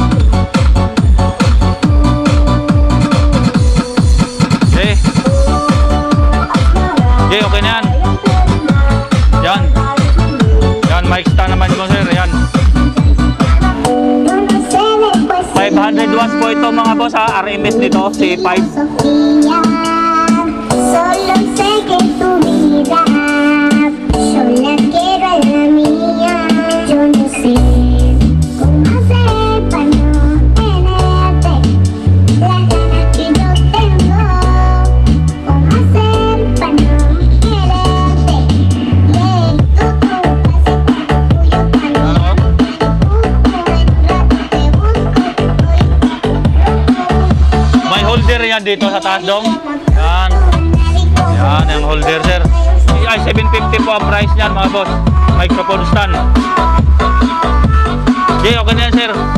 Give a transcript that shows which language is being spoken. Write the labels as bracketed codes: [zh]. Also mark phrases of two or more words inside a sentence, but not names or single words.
[tl] Okay. Okay, okay na yan. Yan. Yan, [en] mic stand [tl] naman ko sir, yan. 500 watts po ito mga boss ha, RMS nito, C5. [es] Solo sé que tu vida, yo la quiero a la mía. Yo no sé cómo hacer para no tenerte las ganas que yo tengo. Cómo hacer para no quererte. Yeah, tú pasita, tuyo caminar. [tl] May holder yan dito sa taas dong. Yan. Yan, yung holder sir. Ay, 750 po ang price niyan mga boss. [en] Microphone stand. [tl] Okay, okay na yan sir.